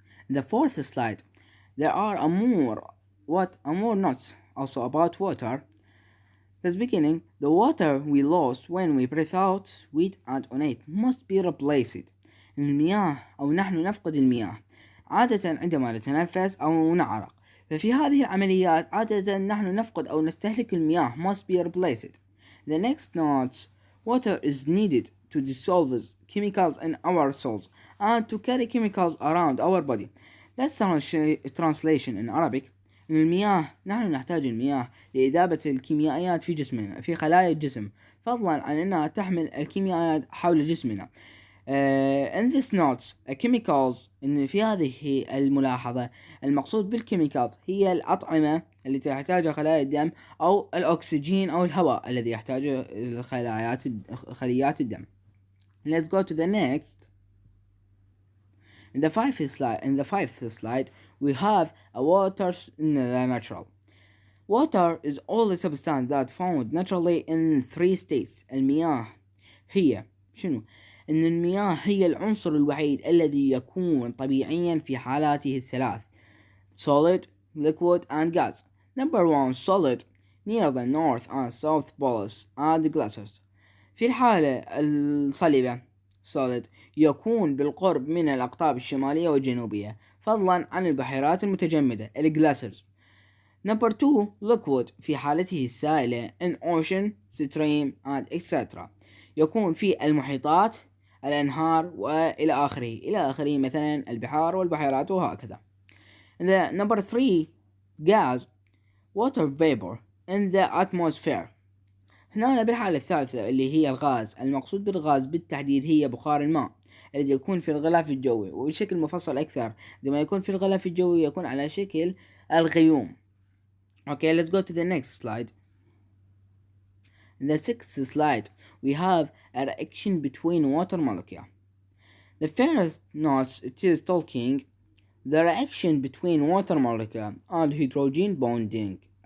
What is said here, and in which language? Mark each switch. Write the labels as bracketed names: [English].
[English] The fourth slide. There are more notes also about water. At the beginning, the water we lost when we breathe out, sweat and urinate must be replaced. [Arabic] المياه أو نحن نفقد المياه عادة عندما نتنفس أو نعرق، ففي هذه العمليات عادة نحن نفقد أو نستهلك المياه [English] must be replaced. The next note, water is needed to dissolve chemicals in our cells and to carry chemicals around our body. That's translation in Arabic. [Arabic] المياه نحن نحتاج المياه لإذابة الكيميائيات في جسمنا في خلايا الجسم، فضلا عن أنها تحمل الكيميائيات حول جسمنا. [English] In this notes chemicals [Arabic] إن في هذه الملاحظة المقصود بالكيميكالز هي الأطعمة التي تحتاجها خلايا الدم أو الأكسجين أو الهواء الذي يحتاجه خليات الدم. [English] Let's go to the next. In the fifth slide we have a water in the natural. Water is all the substance that found naturally in 3 states. [Arabic] المياه هي شنو؟ إن المياه هي العنصر الوحيد الذي يكون طبيعيا في حالاته الثلاث: [English] solid, liquid and gas. Number 1 solid near the north and south poles and glaciers. [Arabic] في الحالة الصلبة solid يكون بالقرب من الأقطاب الشمالية والجنوبية، فضلا عن البحيرات المتجمدة glaciers. [English] Number 2 liquid [Arabic] في حالته السائلة [English] in ocean, stream and etc. [Arabic] يكون في المحيطات، الأنهار وإلى آخره مثلا البحار والبحيرات وهكذا. [English] Number 3 gas water vapor in the atmosphere. [Arabic] هنا بالحالة الثالثة اللي هي الغاز، المقصود بالغاز بالتحديد هي بخار الماء الذي يكون في الغلاف الجوي، وبشكل مفصل أكثر عندما يكون في الغلاف الجوي يكون على شكل الغيوم. [English] Okay, let's go to the next slide. In the sixth slide we have a reaction between water molecules. The first note it is talking the reaction between water molecule and hydrogen bonding.